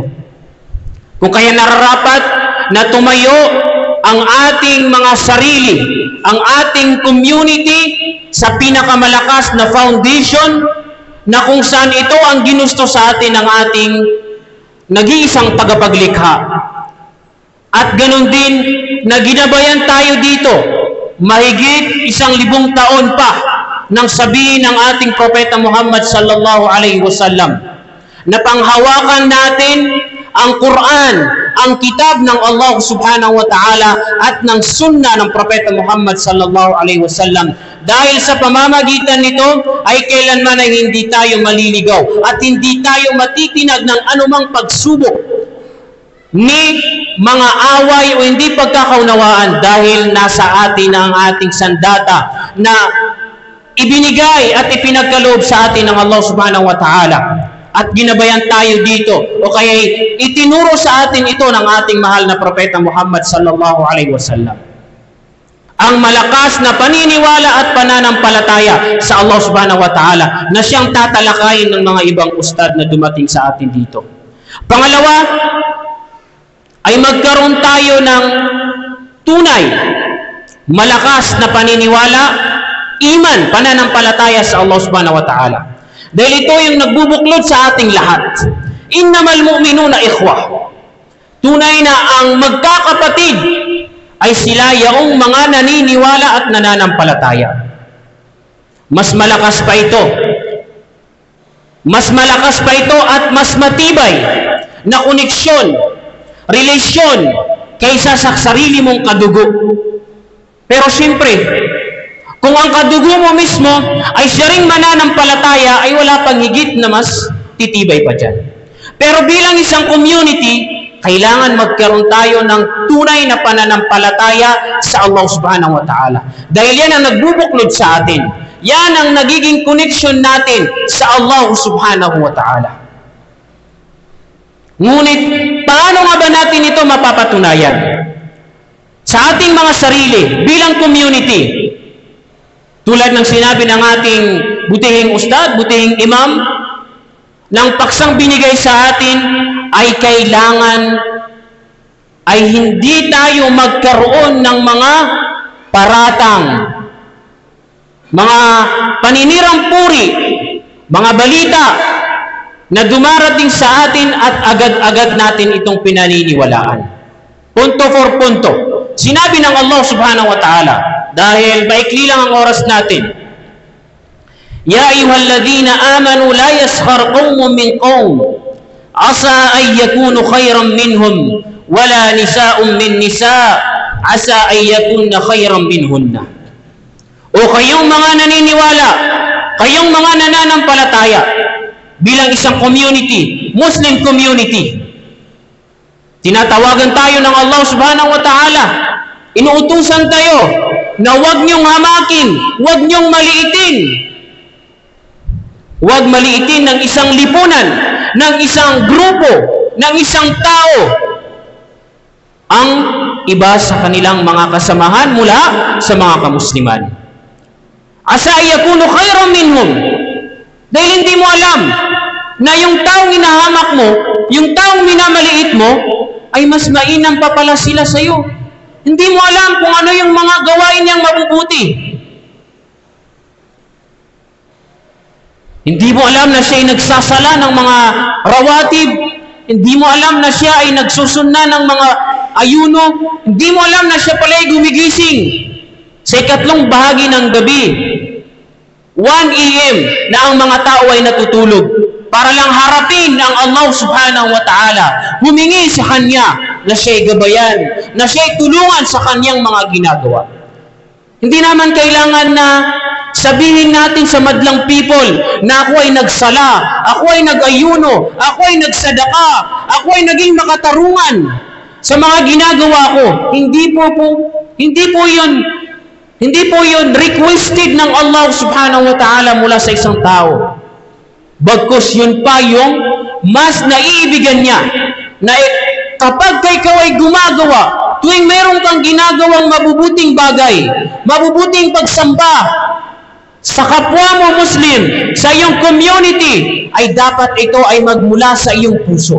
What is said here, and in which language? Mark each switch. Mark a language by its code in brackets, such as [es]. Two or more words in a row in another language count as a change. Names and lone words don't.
[tl] Kung kaya nararapat na tumayo ang ating mga sarili, ang ating community sa pinakamalakas na foundation, na kung saan ito ang ginusto sa atin ng ating nag-iisang tagapaglikha. At ganun din na ginabayan tayo dito mahigit 1,000 taon pa nang sabihin ng ating Propeta Muhammad [ar] صلى الله عليه وسلم [tl] na panghawakan natin ang Quran, ang kitab ng Allah [ar] سبحانه وتعالى [tl] at ng sunnah ng Propeta Muhammad [ar] صلى الله عليه وسلم. [tl] Dahil sa pamamagitan nito ay kailanman ay hindi tayo maliligaw at hindi tayo matitinag ng anumang pagsubok ni mga away o hindi pagkakaunawaan, dahil nasa atin ang ating sandata na ibinigay at ipinagkaloob sa atin ng Allah [ar] سبحانه وتعالى. [tl] At ginabayan tayo dito o kaya itinuro sa atin ito ng ating mahal na Propeta Muhammad [ar] صلى الله عليه وسلم. [tl] Ang malakas na paniniwala at pananampalataya sa Allah [ar] سبحانه وتعالى [tl] na siyang tatalakayin ng mga ibang ustad na dumating sa atin dito. Pangalawa, ay magkaroon tayo ng tunay, malakas na paniniwala, iman, pananampalataya sa Allah [ar] سبحانه وتعالى. [tl] Dahil ito yung nagbubuklod sa ating lahat. [ar] إنما المؤمنون إخوة. [tl] Tunay na ang magkakapatid ay sila yaong mga naniniwala at nananampalataya. Mas malakas pa ito. Mas malakas pa ito at mas matibay na koneksyon, relasyon kaysa sa sarili mong kadugo. Pero siyempre, kung ang kadugo mo mismo ay siya ring mananampalataya, ay wala pang higit na mas titibay pa dyan. Pero bilang isang community, kailangan magkaroon tayo ng tunay na pananampalataya sa Allah [ar] سبحانه وتعالى. [tl] Dahil yan ang nagbubuklod sa atin. Yan ang nagiging connection natin sa Allah [ar] سبحانه وتعالى. [tl] Ngunit, paano nga ba natin ito mapapatunayan? Sa ating mga sarili, bilang community, tulad ng sinabi ng ating butihing ustad, butihing imam, ng paksang binigay sa atin ay kailangan ay hindi tayo magkaroon ng mga paratang, mga paninirang puri, mga balita na dumarating sa atin at agad-agad natin itong pinaniniwalaan. Punto for punto. Sinabi ng Allah [ar] سبحانه وتعالى, [tl] dahil maikli lang ang oras natin, [ar] يا أيها الذين آمنوا لا يسخر قوم من قوم عسى أن يكونوا خيرا منهم ولا نساء من نساء عسى أن يكن خيرا منهن. [tl] O kayong mga naniniwala, kayong mga nananampalataya bilang isang community, [en] Muslim community, [tl] tinatawagan tayo ng Allah [ar] سبحانه وتعالى, [tl] inuutusan tayo na huwag niyong hamakin, huwag niyong maliitin. Huwag maliitin ng isang lipunan, ng isang grupo, ng isang tao ang iba sa kanilang mga kasamahan mula sa mga kamusliman. [ar] عسى يكونوا خيرا منهم. [tl] Dahil hindi mo alam na yung taong inahamak mo, yung taong minamaliit mo, ay mas mainam pa pala sila sa iyo. Hindi mo alam kung ano yung mga gawain niyang mabubuti. Hindi mo alam na siya ay nagsasala ng mga rawatib. Hindi mo alam na siya ay nagsusunna ng mga ayuno. Hindi mo alam na siya pala ay gumigising sa ikatlong bahagi ng gabi, 1 AM, na ang mga tao ay natutulog para lang harapin ang Allah [ar] سبحانه وتعالى, [tl] humingi sa Kanya na siya'y gabayan, na siya'y tulungan sa Kanyang mga ginagawa. Hindi naman kailangan na sabihin natin sa madlang people na ako ay nagsala, ako ay nag-ayuno, ako ay nagsadaka, ako ay naging makatarungan sa mga ginagawa ko. Hindi po yun requested ng Allah [ar] سبحانه وتعالى [tl] mula sa isang tao. Bagkus yun pa yung mas naiibigan niya na kapag ikaw ay gumagawa, tuwing meron kang ginagawang mabubuting bagay, mabubuting pagsamba sa kapwa mo Muslim, sa iyong community, ay dapat ito ay magmula sa iyong puso.